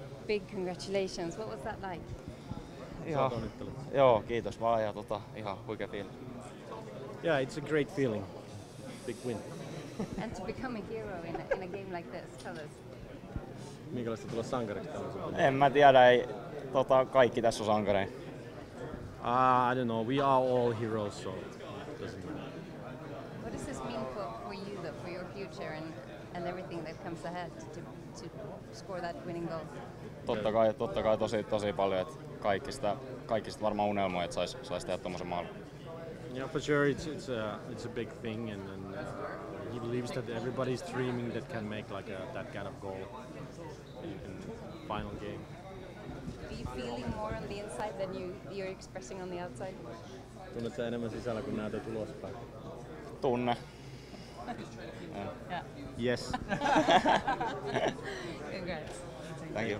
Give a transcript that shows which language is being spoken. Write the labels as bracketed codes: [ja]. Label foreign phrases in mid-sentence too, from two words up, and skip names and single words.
[en] big congratulations. What was that like? [fi] Joo, kiitos vaan ja ihan huikea fiilis. [en] Yeah, it's a great feeling. Big win. And to become a hero in a game like this, tell us. [fi] Minkälaista tulla sankariksi tällaisen? En mä tiedä, kaikki tässä on sankareja. [en] I don't know. We are all heroes, so it doesn't matter. What does this mean for you, though, for your future and everything that comes ahead to score that winning goal? [fi] Totta kai tosi paljon, että kaikista varmaan unelmoi, että sais tehdä tommosen maalin. [en] Yeah, for sure, it's a big thing, and he believes that everybody's dreaming that can make like that kind of goal in final game. Are you feeling more on the inside than you're expressing on the outside? [fi] Tunnet sä enemmän sisällä, kun näytät ulospäin? Tunne. [en] Yeah. Yes. Congrats. Thank you.